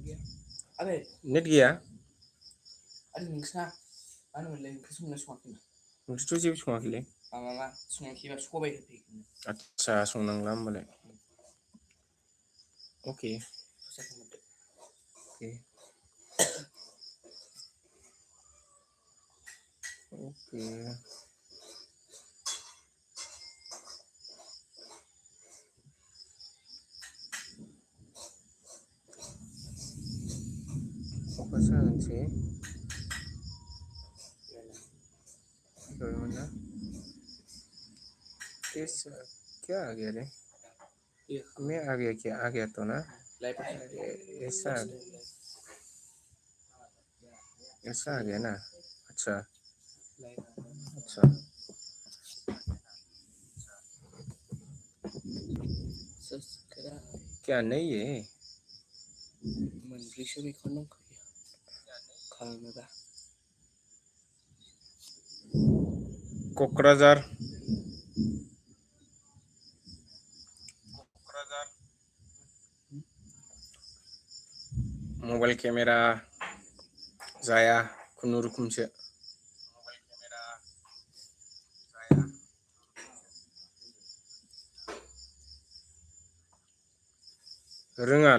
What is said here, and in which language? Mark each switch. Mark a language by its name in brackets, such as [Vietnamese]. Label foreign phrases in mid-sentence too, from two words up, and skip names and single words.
[Hindi] नेट गया [Bodo] ओंख्रिथ' जेबो सङाखैलै। माबा सङाखैबा सबाय होफैगोन। आदसा संनांला होमबालाय। अके अके अके अखासो हानोसै [Hindi] ना क्या आ गया रे मैं आ गया क्या आ गया तो ना ऐसा ऐसा आ गया ना अच्छा अच्छा क्या नहीं है [Bodo] मोनब्रैसो बेखौनो दंखायो खालामोबा क'क्राझार मबाइल केमेरा जाया खुनुरुखुमसो रोङा